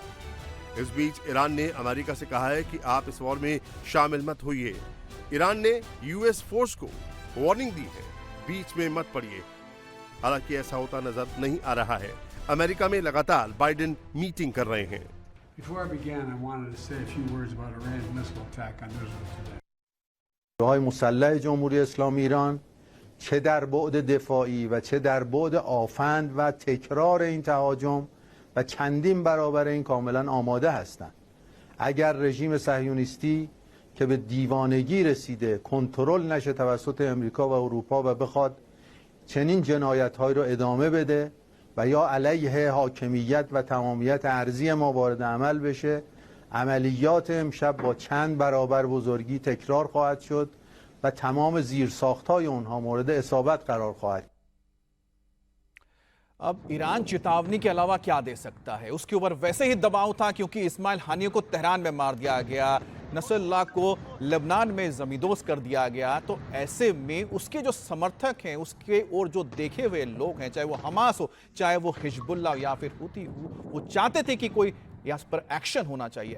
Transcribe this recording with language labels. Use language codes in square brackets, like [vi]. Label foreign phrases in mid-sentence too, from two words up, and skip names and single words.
[hi] इस बीच ईरान ने अमेरिका से कहा है कि आप इस वॉर में शामिल मत होइए। ईरान ने [en] US force [hi] को वार्निंग दी है, बीच में मत पड़िए। हालांकि ऐसा होता नजर नहीं आ रहा है। अमेरिका में लगातार बाइडेन मीटिंग कर रहे हैं। [fa] های مسلح جمهوری اسلامی ایران چه در بعد دفاعی و چه در بعد آفند و تکرار این تهاجم و چندین برابر این کاملا آماده هستند. اگر رژیم صهیونیستی که به دیوانگی رسیده کنترل نشه توسط امریکا و اروپا و بخواد چنین جنایت‌هایی رو ادامه بده و یا علیه حاکمیت و تمامیت ارضی ما وارد عمل بشه، عملیات امشب با چند برابر بزرگی تکرار خواهد شد و تمام زیرساخت‌های اونها مورد اصابت قرار خواهد. [hi] अब ईरान चेतावनी के अलावा क्या दे सकता है? उसके ऊपर वैसे ही दबाव था, क्योंकि इस्माइल हानियों को तेहरान में मार दिया गया, नसरुल्लाह को लेबनान में जमींदोज कर दिया गया। तो ऐसे में उसके जो समर्थक हैं, उसके और जो देखे हुए लोग हैं, चाहे वो हमास हो, चाहे वो हिजबुल्लाह या फिर हुती हो, वो चाहते थे कि कोई इस पर एक्शन होना चाहिए।